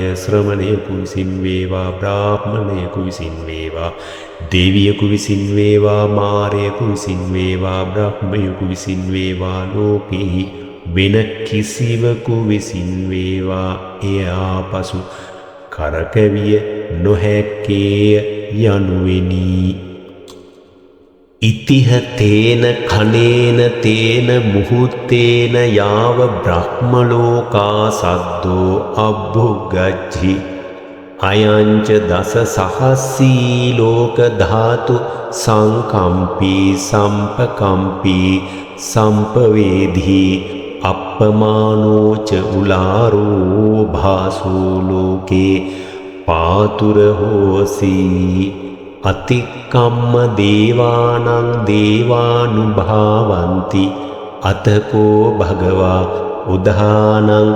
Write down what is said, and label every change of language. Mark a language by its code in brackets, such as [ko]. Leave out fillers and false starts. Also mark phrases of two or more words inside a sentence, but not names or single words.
[si] ශ්‍රමණයෙකු විසින් වේවා බ්‍රාහ්මණයෙකු විසින් වේවා දෙවියෙකු විසින් වේවා මාරයෙකු විසින් වේවා බ්‍රහ්මයෙකු විසින් වේවා ලෝකෙහි වෙන කිසිවකු විසින් වේවා එය ආපසු කරකැවිය නොහැකේය යනුවෙනි. [pi] ඉතිහ තේන කනේන තේන මුහුත්තේන යාව බ්‍රහ්මලෝකා සද්දෝ අබ්බුගච්ඡි අයංච දස සහස්සී ලෝක ධාතු සංකම්පී සම්පකම්පී සම්පවේදී අප්පමානෝච උලාරෝ භාසෝ ලෝකේ පාතුර හෝසී අතික්කම්ම දේවානං දේවානුභාවಂತಿ අතකෝ භගවා උදානං